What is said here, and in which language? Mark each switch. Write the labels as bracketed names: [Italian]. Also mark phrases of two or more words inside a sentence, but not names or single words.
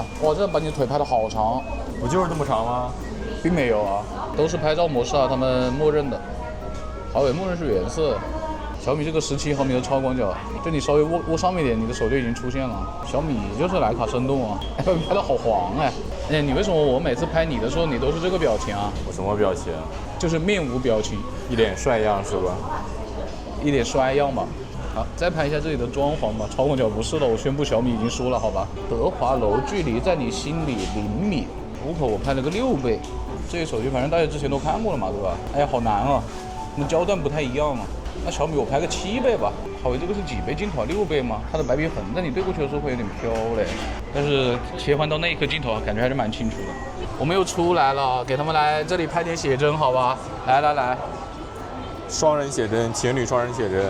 [Chinese] 哇，這把你腿拍得好長，不就是這麼長嗎？並沒有啊，都是拍照模式啊，他們默認的。華為默認是原色。小米這個17毫米的超廣角，就你稍微握上面一點，你的手就已經出現了。小米就是徠卡生動啊，拍得好黃哎！哎，你為什麼我每次拍你的時候，你都是这個表情啊？我什麼表情？就是面無表情，一臉帥樣是吧？一臉衰樣吧。好，再拍一下這裡的裝潢吧。超廣角不是了，我宣布小米已經輸了，好吧？德華樓距離在你心裡0米。OPPO 我拍了個6倍，這些手機反正大家之前都看過了嘛，對吧？哎呀，好難啊，那焦段不太一樣啊。那小米我拍個7倍吧。華為這個是幾倍鏡頭？6倍嗎？它的白平衡在你對過去的時候會有點飄嘞，但是切換到那一顆鏡頭啊，感覺還是蠻清楚的。我們又出來了，給他們來這裡拍點寫真，好吧？來，雙人寫真，情侶雙人寫真，